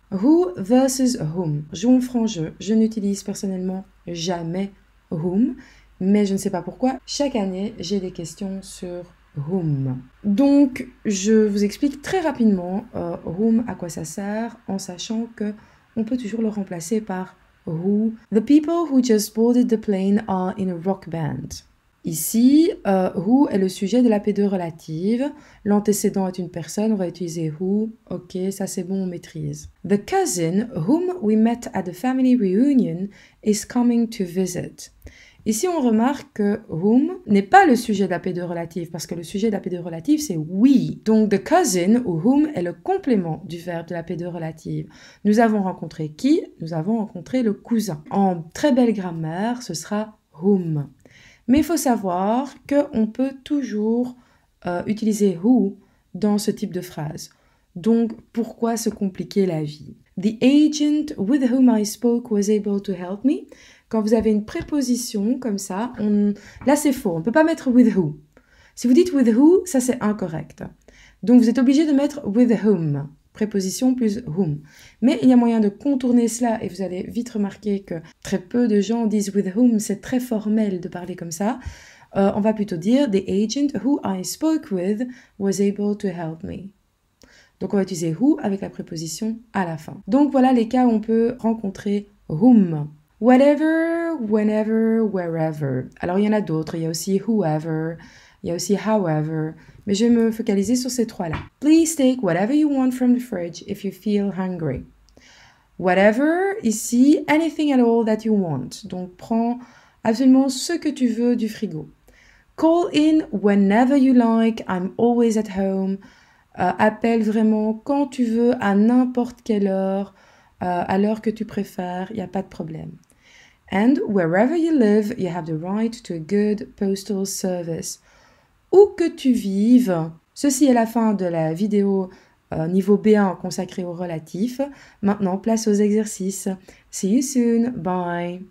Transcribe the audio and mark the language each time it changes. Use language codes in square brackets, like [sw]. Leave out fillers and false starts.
[en] Who versus whom. [fr] Jouons franc jeu. Je n'utilise personnellement jamais whom, mais je ne sais pas pourquoi. Chaque année, j'ai des questions sur whom. Donc, je vous explique très rapidement whom, à quoi ça sert, en sachant que on peut toujours le remplacer par who. [en] The people who just boarded the plane are in a rock band. [fr] Ici, who est le sujet de la P2 relative. L'antécédent est une personne, on va utiliser who. Ok, ça c'est bon, on maîtrise. [en] The cousin whom we met at the family reunion is coming to visit. [fr] Ici, on remarque que whom n'est pas le sujet de la P2 relative parce que le sujet de la P2 relative, c'est we. Donc, the cousin ou whom est le complément du verbe de la P2 relative. Nous avons rencontré qui? Nous avons rencontré le cousin. En très belle grammaire, ce sera whom. Mais il faut savoir qu'on peut toujours utiliser who dans ce type de phrase. Donc, pourquoi se compliquer la vie? [en] The agent with whom I spoke was able to help me. [fr] Quand vous avez une préposition comme ça, là c'est faux, on ne peut pas mettre with who. Si vous dites with who, ça c'est incorrect. Donc vous êtes obligé de mettre with whom, préposition plus whom. Mais il y a moyen de contourner cela et vous allez vite remarquer que très peu de gens disent with whom, c'est très formel de parler comme ça. On va plutôt dire [en] the agent who I spoke with was able to help me. [fr] Donc on va utiliser who avec la préposition à la fin. Donc voilà les cas où on peut rencontrer whom. Whatever, whenever, wherever. Alors il y en a d'autres, il y a aussi whoever, il y a aussi however, mais je vais me focaliser sur ces trois-là. [en] Please take whatever you want from the fridge if you feel hungry. Whatever, ici, anything at all that you want. [fr] Donc prends absolument ce que tu veux du frigo. [en] Call in whenever you like, I'm always at home. [fr] Appelle vraiment quand tu veux, à n'importe quelle heure, à l'heure que tu préfères, il n'y a pas de problème. [en] And wherever you live, you have the right to a good postal service. [fr] Où que tu vives, ceci est la fin de la vidéo niveau B1 consacrée au relatif. Maintenant, place aux exercices. [en] See you soon. Bye.